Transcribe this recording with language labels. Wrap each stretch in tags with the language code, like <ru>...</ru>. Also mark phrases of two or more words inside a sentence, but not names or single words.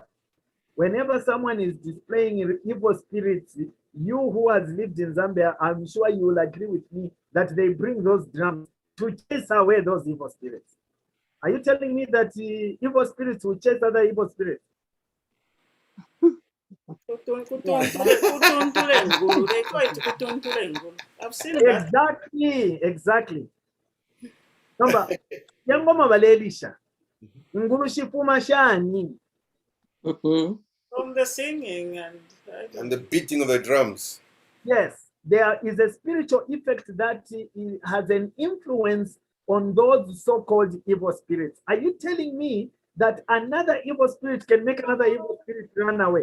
<en>Whenever someone is displaying evil spirits, you who has lived in Zambia, I'm sure you will agree with me that they bring those drums to chase away those evil spirits. Are you telling me that evil spirits will chase other evil spirits? They call it</en> <bem>kutuntule ngulu.</bem> <en>I've seen that. Exactly. Number,</en> <bem>yangoma balelisha. Ngulu shifuma shani.</bem> <en>From the singing and the beating of the drums. Yes, there is a spiritual effect that has an influence on those so-called evil spirits. Are you telling me that another evil spirit can make another evil spirit run away?</en>